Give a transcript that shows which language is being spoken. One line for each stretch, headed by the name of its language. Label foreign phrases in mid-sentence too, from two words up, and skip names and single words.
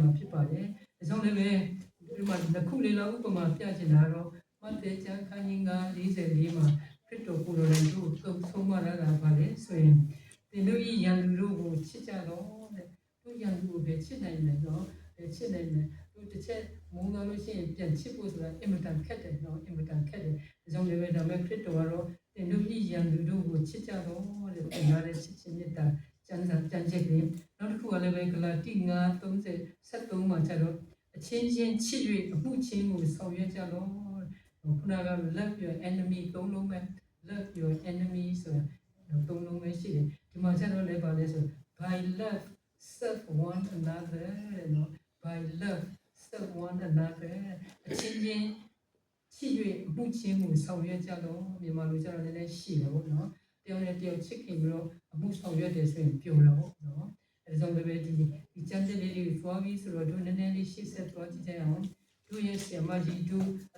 Burmese: မှာဖြစ်ပါတယ်ဒါကြောင့်လည်းပဲဒီမှာတစ်ခုလေးလောက်ဥပမာပြချင်တာတော့မဿဲကျမ်းခန်းကြီး9:44မှာခရစ်တော်ကိုယ်တော်တိုင်တို့သုံးမရတာပါလေဆိုရင်သင်တို့ဤရန်သူတို့ကိုချစ်ကြတော့တဲ့တို့ရန်သူကိုပဲချစ်နိုင်တယ်နော်ချစ်နိုင်တယ်တို့တစ်ချက်မုန်းသွားလို့ရှိရင်ပြန်ချစ်ဖို့ဆိုတာအင်မတန်ခက်တယ်နော်အင်မတန်ခက်တယ်ဒါကြောင့်လည်းပဲဒါမဲ့ခရစ်တော်ကတော့သင်တို့ဤရန်သူတို့ကိုချစ်ကြတော့တဲ့သင်ရတဲ့ချစ်ခြင်းမြတ်တာကျမ်းချက်ကလေးနောက်တစ်ခုကလည်းပဲဂလာတိ 9:73မှာကျတော့အချင်းချင်းချစ်၍အမှုချင်းကိုဆောင်ရွက်ကြတော့ခုနက
English: love your enemy
Burmese: သုံးလုံးပဲ
English: love your enemy
Burmese: ဆိုတာသုံးလုံးပဲရှိတယ်ဒီမှာကျတော့လည်းပါလဲဆို
English: by love serve one another
Burmese: နော်
English: by love serve one another
Burmese: အချင်းချင်းချစ်၍အမှုချင်းကိုဆောင်ရွက်ကြတော့မြန်မာလို ကျတော့လည်းရှိတယ်ပေါ့နော်တယောက်နဲ့တယောက်ချစ်ခင်ပြီးတော့အမှုဆောင်ရွက်တယ်ဆိုရင်ပျော်တော့နော်အဲဒါကြောင့်လည်းဒီကျမ်းချက်လေးတွေသွားပြီးဆိုတော့တို့နည်းနည်းလေးရှေ့ဆက်သွားကြည့်ကြအောင်တို့ရဲ့ဆရာမကြီးတို့အ